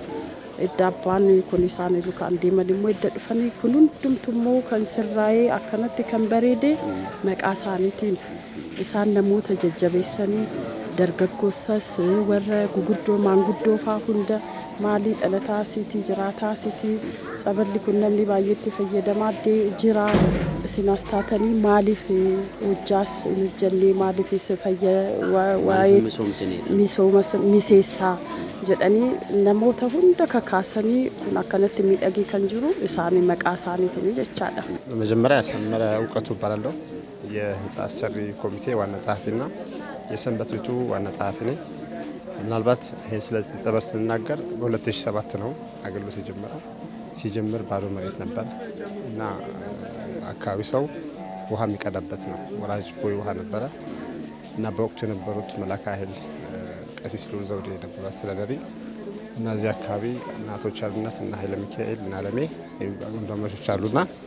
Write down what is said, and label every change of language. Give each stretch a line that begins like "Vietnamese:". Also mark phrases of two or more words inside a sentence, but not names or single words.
Oromo: Idda abbaan kun isaanii lukaan deeman immoo idda dhufanii kun hundumtummoo kan sirraa'ee akkanatti kan bareede maqaa isaaniitiin isaan namoota jajjabeessanii dargaggoosas warra guguddoo maanguddoo faa hunda maalii dhalataa asiitii jiraataa asiitii tsaballi kun namni baay'eetti fayyadamaa jira isinas taatanii maaliif hojjaas hin jennee maaliif waa'ee misooma miseessaa jedhanii namoota hunda kakaasanii kun akkanatti miidhagee kan jiru isaanii maqaa isaaniitiin jechaadha.
Amharic: መጀመሪያ ሰመረ እውቀቱ እባላለሁ የህንጻ አሰሪ ኮሚቴ ዋና ጸሐፊና የሰንበት ቤቱ ዋና ጸሐፊ ነኝ። ምናልባት ይሄ ስለዚህ ጸበል ስንናገር በ2007 ነው አገልግሎት የጀመረው። ሲጀምር ባዶ መሬት ነበር እና አካባቢ ሰው ውሃ የሚቀዳበት ነው ወራጅ ቦይ ውሃ ነበረ እና በወቅቱ የነበሩት መላካ ኃይል ቀሲስ ሉል ዘውዴ የነበሩ አስተዳዳሪ እና እዚህ አካባቢ እናቶች አሉና እና ኃይለ ሚካኤል እና አለሜ ወንድማማቾች አሉና